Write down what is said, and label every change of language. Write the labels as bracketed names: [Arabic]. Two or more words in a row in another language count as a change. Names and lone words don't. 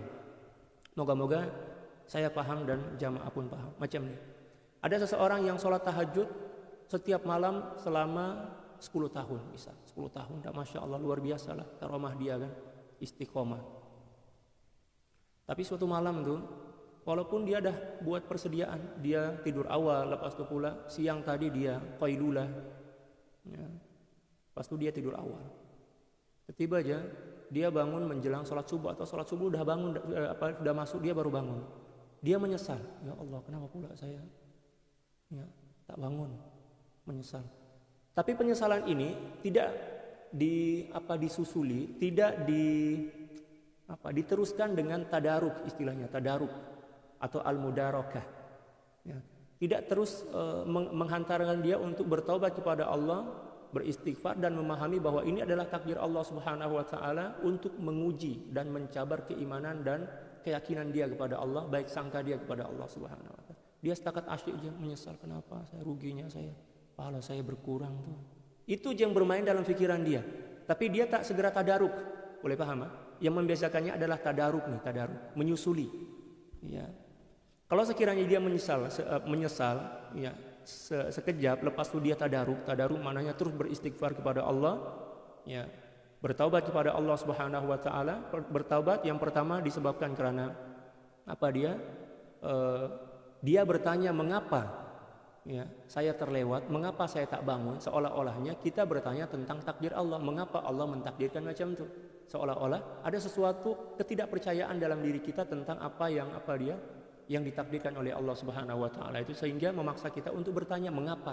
[Malay] Moga-moga saya paham dan jamaah pun paham. Macam ni. Ada seseorang yang sholat tahajud setiap malam selama 10 tahun bisa. 10 tahun, [Arabic] ما شاء الله [Malay] luar biasa lah. Karomah dia kan, istiqomah. Tapi suatu malam tu, walaupun dia dah buat persediaan, dia tidur awal, lepas tu pula siang tadi dia qailulah, ya. Lepas tu dia tidur awal. Tiba aja dia bangun menjelang sholat subuh atau sholat subuh udah bangun, sudah masuk dia baru bangun. Dia menyesal, [Arabic] يا الله [Malay] kenapa pula saya tak bangun, menyesal. Tapi penyesalan ini tidak disusuli, tidak diteruskan dengan tadaruk, istilahnya tadaruk. atau al-mudarakah. Ya. Tidak terus menghantarkan dia untuk bertaubat kepada Allah, beristighfar dan memahami bahwa ini adalah takdir Allah [Arabic] سبحانه وتعالى [Malay] untuk menguji dan mencabar keimanan dan keyakinan dia kepada Allah, baik sangka dia kepada Allah [Arabic] سبحانه وتعالى. [Malay] Dia setakat asyik dia menyesal, kenapa saya ruginya, pahala saya berkurang tuh. Itu yang bermain dalam pikiran dia. Tapi dia tak segera tadaruk. Boleh paham? Yang membiasakannya adalah tadaruk, menyusuli. Ya. Kalau sekiranya dia menyesal, ya, sekejap, lepas itu dia tadaruk maknanya terus beristighfar kepada Allah, ya, bertaubat kepada Allah [Arabic] سبحانه وتعالى. [Malay] Bertaubat yang pertama disebabkan karena apa dia bertanya mengapa, ya, saya terlewat, mengapa saya tak bangun, seolah-olahnya kita bertanya tentang takdir Allah, mengapa Allah mentakdirkan macam itu, seolah-olah ada sesuatu ketidakpercayaan dalam diri kita tentang apa yang ditakdirkan oleh Allah [Arabic] سبحانه وتعالى [Malay] itu, sehingga memaksa kita untuk bertanya mengapa.